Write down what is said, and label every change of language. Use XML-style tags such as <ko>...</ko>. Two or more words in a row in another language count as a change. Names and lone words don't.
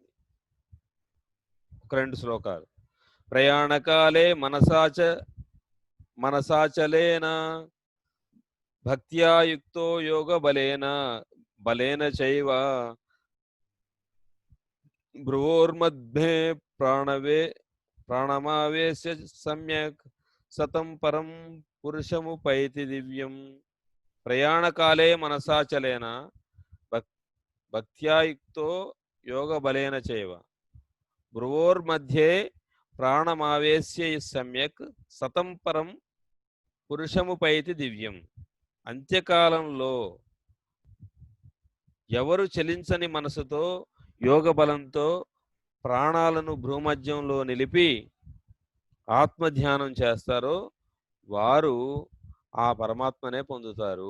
<te>ఒక 2 శ్లోకాలు.</te> <sa>ప్రయాణకాలే మనసాచలేన భక్త్యా యుక్తో యోగ బలేన చైవ భ్రువోర్మధ్యే ప్రాణమావేశ్య సమ్యక్ సతం పరం పురుషముపైతి దివ్యం. ప్రయాణకాలే మనసాచలేన భక్త్యాయుక్తో యోగ బలేన చైవ భ్రువోర్మధ్యే ప్రాణమావేశ్య సమ్యక్ సతం పరం పురుషముపైతి దివ్యం.</sa> <te>అంత్యకాలంలో ఎవరు చలించని మనసుతో యోగ బలంతో ప్రాణాలను భ్రూమధ్యంలో నిలిపి ఆత్మధ్యానం చేస్తారో వారు ఆ పరమాత్మనే పొందుతారు.</te>